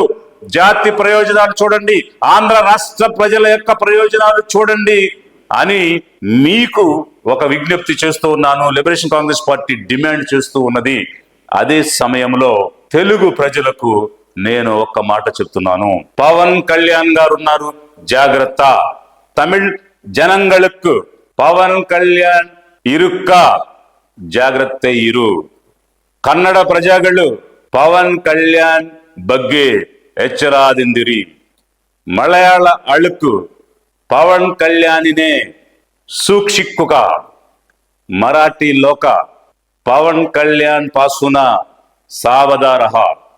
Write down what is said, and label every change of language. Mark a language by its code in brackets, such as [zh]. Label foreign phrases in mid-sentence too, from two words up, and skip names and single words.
[te] జాతి ప్రయోజనాలు చూడండి, ఆంధ్ర రాష్ట్ర ప్రజల యొక్క ప్రయోజనాలు చూడండి అని మీకు ఒక విజ్ఞప్తి చేస్తూ ఉన్నాను. లిబరేషన్ కాంగ్రెస్ పార్టీ డిమాండ్ చేస్తూ ఉన్నది. అదే సమయంలో తెలుగు ప్రజలకు నేను ఒక్క మాట చెప్తున్నాను. పవన్ కళ్యాణ్ గారు ఉన్నారు, జాగ్రత్త. [ta] தமிழ் ஜனங்களுக்கு பவன் கல்யாண் இருக்க, [kn] ಜಾಗ್ರತ ಇರು. ಕನ್ನಡ ಪ್ರಜೆಗಳು ಪವನ್ ಕಲ್ಯಾಣ್ ಬಗ್ಗೆ ಎಚ್ಚರದಿಂದಿರಿ. [ml] മലയാള ആളുകൾ പവൻ കല്യാണിനെ സൂക്ഷിക്കുക. [mr] मराठी लोक पवन कल्याण पासून सावधान रहा.